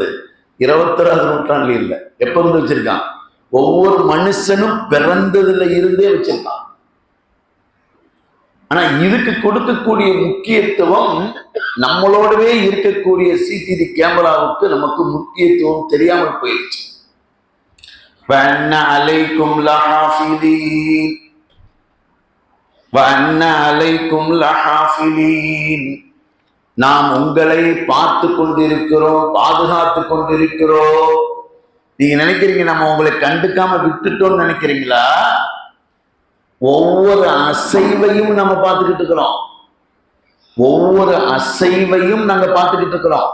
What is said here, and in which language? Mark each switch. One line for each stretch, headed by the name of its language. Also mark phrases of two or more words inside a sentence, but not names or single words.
Tamil: 21வது நூற்றாண்டுல இல்ல, எப்ப இருந்து வச்சிருக்கான்? ஒவ்வொரு மனுஷனும் பிறந்ததுல இருந்தே வச்சிருக்கான். ஆனா இதுக்கு கொடுக்கக்கூடிய முக்கியத்துவம் நம்மளோடவே இருக்கக்கூடிய
English: CCTV camera
Tamil: நமக்கு முக்கியத்துவம் தெரியாமல் போயிடுச்சு.
Arabic: وَأَنَّ عَلَيْكُمْ لَحَافِظِينَ
Tamil: நாம் உங்களை பார்த்து கொண்டிருக்கிறோம், பாதுகாத்து கொண்டிருக்கிறோம். நீங்க நினைக்கிறீங்க நம்ம உங்களை கண்டுக்காம விட்டுட்டோம்னு நினைக்கிறீங்களா? ஒவ்வொரு அசைவையும் நம்ம பார்த்துக்கிட்டு இருக்கிறோம். நாங்க பார்த்துக்கிட்டு இருக்கிறோம்.